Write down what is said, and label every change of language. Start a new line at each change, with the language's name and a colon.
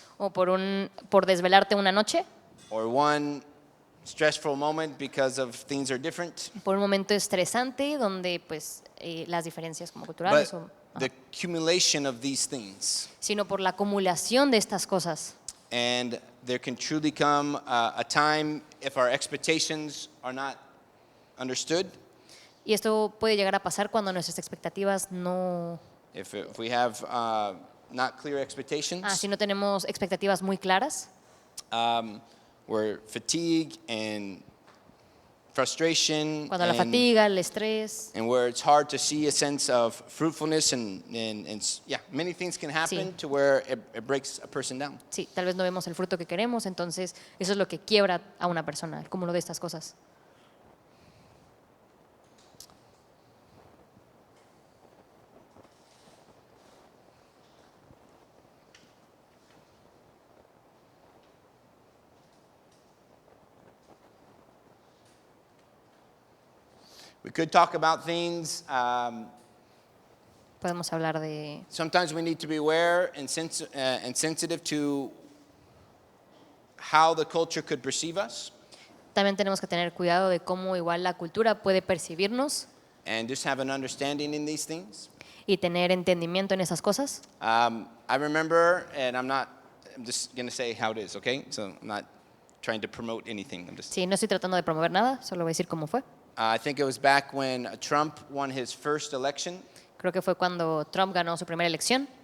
Spanish: o por desvelarte una noche,
English: or one stressful moment because of things are different.
Spanish: por un momento estresante donde pues las diferencias como culturales
English: But
Spanish: o
English: the accumulation of these things,
Spanish: sino por la acumulación de estas cosas.
English: and there can truly come a time if our expectations are not understood,
Spanish: Y esto puede llegar a pasar cuando nuestras expectativas no...
English: if we have not clear expectations,
Spanish: si no tenemos expectativas muy claras,
English: where fatigue and frustration
Spanish: cuando la fatiga, el estrés,
English: and where it's hard to see a sense of fruitfulness and yeah, many things can happen
Spanish: Sí.
English: to where it breaks a person down.
Spanish: sí, tal vez no vemos el fruto que queremos, entonces eso es lo que quiebra a una persona, el cúmulo de estas cosas.
English: We could talk about things.
Spanish: Podemos hablar de...
English: Sometimes we need to be aware and sensitive to how the culture could perceive us,
Spanish: También tenemos que tener cuidado de cómo igual la cultura puede percibirnos
English: and just have an understanding in these things.
Spanish: y tener entendimiento en esas cosas.
English: I remember, and I'm just going to say how it is, okay? So I'm not trying to promote anything.
Spanish: Sí, no estoy tratando de promover nada, solo voy a decir cómo fue.
English: I think it was back when Trump won his first election,
Spanish: Creo que fue cuando Trump ganó su primera elección.